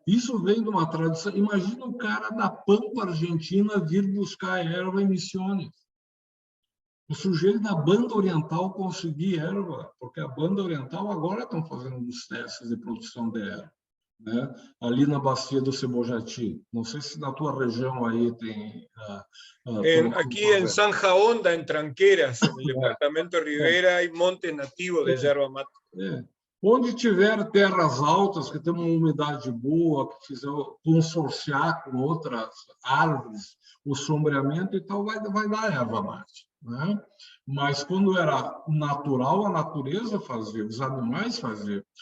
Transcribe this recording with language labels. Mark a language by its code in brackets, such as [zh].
[pt] Isso vem de uma tradição. Imagina o cara da Pampa Argentina vir buscar erva em Misiones. O sujeito da Banda Oriental conseguir erva, porque a Banda Oriental agora estão fazendo os testes de produção de erva, né? Ali na Bacia do Cebojati. Não sei se na tua região aí tem... [es] Aquí en Zanja Honda, en Tranqueras, en el departamento de Rivera, hay montes nativos de yerba mate. [pt] Onde tiver terras altas, que tem uma umidade boa, que fizer consorciar com outras árvores, o sombreamento e tal, vai dar erva mate, né? Mas quando era natural, a natureza fazia, os animais faziam.